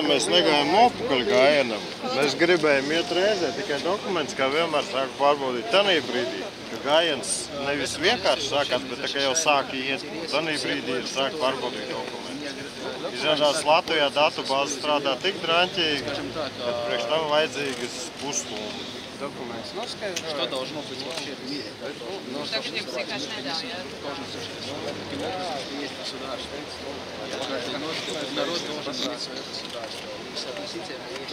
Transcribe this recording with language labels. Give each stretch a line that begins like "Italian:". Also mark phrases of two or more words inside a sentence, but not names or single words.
Latvian: Mēs negājām nopakaļ gājienam. Mēs gribējām iet reizē, tikai dokuments, kā vienmēr sāku pārbaudīt tanī brīdī, ka gājiens nevis vienkārši sākās, bet tā kā jau sāka iet. Tanī brīdī ir sāk pārbaudīt dokumentus. Izrādās Latvijā datubāze strādā tik draņķīgi, ka priekš tam vajadzīgas pusstundas. Dokuments noskaidroja.
Russian: Что должно быть вообще в мире? Так что им
Latvian: vienkārši neļauj, jā?
Russian: Есть государство. Народ должен иметь свое государство. Соотносительно